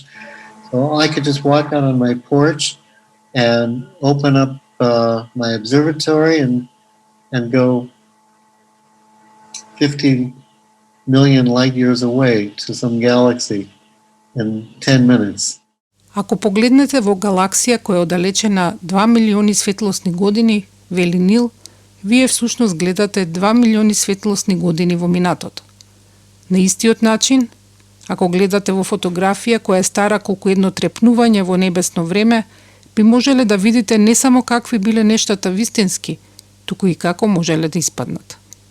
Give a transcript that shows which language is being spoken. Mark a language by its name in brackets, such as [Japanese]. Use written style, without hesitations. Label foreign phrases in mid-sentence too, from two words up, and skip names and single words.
[English] So I could just walk out on my porch and open up my observatory and go 50 million light years away to some galaxy in 10 minutes. [Macedonian] Ако погледнете во галаксија која е оддалечена 2 милиони светлосни години, вели Нил, вие всушност гледате 2 милиони светлосни години во минатото. На истиот начин, ако гледате во фотографија која е стара колку едно трепнување во небесно време, би можеле да видите не само какви биле нештата вистински, туку и како можеле да испаднат.